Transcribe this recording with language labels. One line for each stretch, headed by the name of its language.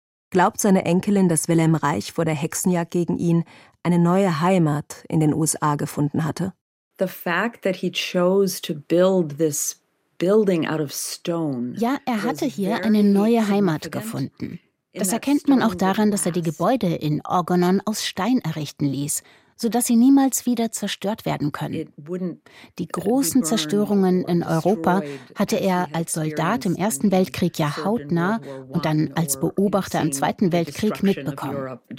German: Glaubt seine Enkelin, dass Wilhelm Reich vor der Hexenjagd gegen ihn eine neue Heimat in den USA gefunden hatte?
English: The fact that he chose to build this building out of stone.
German: Ja, er hatte hier eine neue Heimat gefunden. Das erkennt man auch daran, dass er die Gebäude in Orgonon aus Stein errichten ließ, sodass sie niemals wieder zerstört werden können. Die großen Zerstörungen in Europa hatte er als Soldat im Ersten Weltkrieg ja hautnah und dann als Beobachter im Zweiten Weltkrieg mitbekommen.